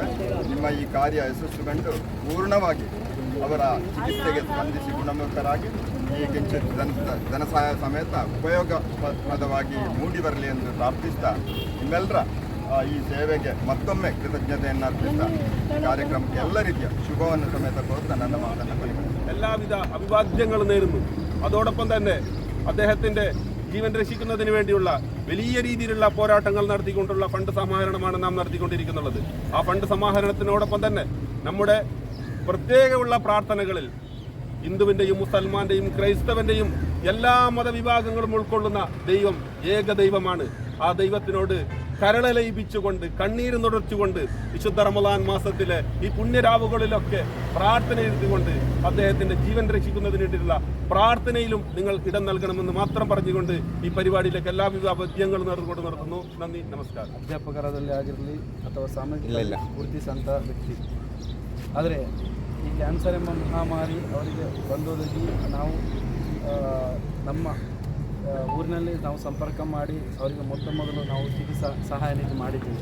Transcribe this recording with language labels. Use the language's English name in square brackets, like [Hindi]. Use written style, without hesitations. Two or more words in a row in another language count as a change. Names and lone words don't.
[Kannada] ನಿಮ್ಮ ಈ ಕಾರ್ಯ ಯಶಸ್ಸುಗೊಂಡು ಪೂರ್ಣವಾಗಿ ಅವರ ಚಿಕಿತ್ಸೆಗೆ ಸ್ಪಂದಿಸಿ ಗುಣಮುಖರಾಗಿ ಈ ಕಿಂಚಿತ್ ಧನಸಹಾಯ ಸಮೇತ ಉಪಯೋಗಪ್ರದವಾಗಿ ಮೂಡಿ ಬರಲಿ ಎಂದು ಪ್ರಾರ್ಥಿಸ್ತಾ ನಿಮ್ಮೆಲ್ಲರ ಈ ಸೇವೆಗೆ ಮತ್ತೊಮ್ಮೆ ಕೃತಜ್ಞತೆಯನ್ನು ಅರ್ಪಿಸ್ತಾ ಕಾರ್ಯಕ್ರಮಕ್ಕೆ ಎಲ್ಲ ರೀತಿಯ ಶುಭವನ್ನು ಸಮೇತ ಕೋರ್ತಾ ನನ್ನ ಮಾತನ್ನು ಕೊನೆಗೊಳಿಸ್ತೇನೆ. [Malayalam] എല്ലാവിധ അഭിവാദ്യങ്ങളും നേരുന്നു. അതോടൊപ്പം തന്നെ അദ്ദേഹത്തിൻ്റെ ജീവൻ രക്ഷിക്കുന്നതിന് വേണ്ടിയുള്ള വലിയ രീതിയിലുള്ള പോരാട്ടങ്ങൾ നടത്തിക്കൊണ്ടുള്ള ഫണ്ട് സമാഹരണമാണ് നാം നടത്തിക്കൊണ്ടിരിക്കുന്നുള്ളത്. ആ ഫണ്ട് സമാഹരണത്തിനോടൊപ്പം തന്നെ നമ്മുടെ പ്രത്യേകമുള്ള പ്രാർത്ഥനകളിൽ ഹിന്ദുവിൻ്റെയും മുസൽമാൻ്റെയും ക്രൈസ്തവൻ്റെയും എല്ലാ മതവിഭാഗങ്ങളും ഉൾക്കൊള്ളുന്ന ദൈവം ഏക ദൈവമാണ്. ആ ദൈവത്തിനോട് കരളലയിപ്പിച്ചുകൊണ്ട് കണ്ണീര് നുടച്ചുകൊണ്ട് വിശുദ്ധ റമളാൻ മാസത്തിലെ ഈ പുണ്യരാവുകളിലൊക്കെ പ്രാർത്ഥന എഴുതിക്കൊണ്ട് അദ്ദേഹത്തിൻ്റെ ജീവൻ രക്ഷിക്കുന്നതിന് വേണ്ടിയിട്ടുള്ള പ്രാർത്ഥനയിലും നിങ്ങൾ ഇടം നൽകണമെന്ന് മാത്രം പറഞ്ഞുകൊണ്ട് ഈ പരിപാടിയിലേക്ക് എല്ലാവിധ പദ്യങ്ങളും നേർന്നുകൊണ്ട് നിർത്തുന്നു. നന്ദി, നമസ്കാരം. [Kannada] ಅಧ್ಯಾಪಕರಾದಲ್ಲಿ ಆಗಿರಲಿ ಅಥವಾ ಸಾಮಾಜಿಕ ಗುರುತಿಸಂಥ ವ್ಯಕ್ತಿ, ಆದರೆ ಈ ಕ್ಯಾನ್ಸರ್ ಎಂಬ ಮಹಾಮಾರಿ ಅವರಿಗೆ ಬಂದೊದಗಿ ನಾವು ನಮ್ಮ ಊರಿನಲ್ಲಿ ನಾವು ಸಂಪರ್ಕ ಮಾಡಿ ಅವರಿಗೆ ಮೊದಲು ನಾವು ಚಿಕಿತ್ಸಾ ಸಹಾಯ ನಿಧಿ ಮಾಡಿದ್ದೀವಿ.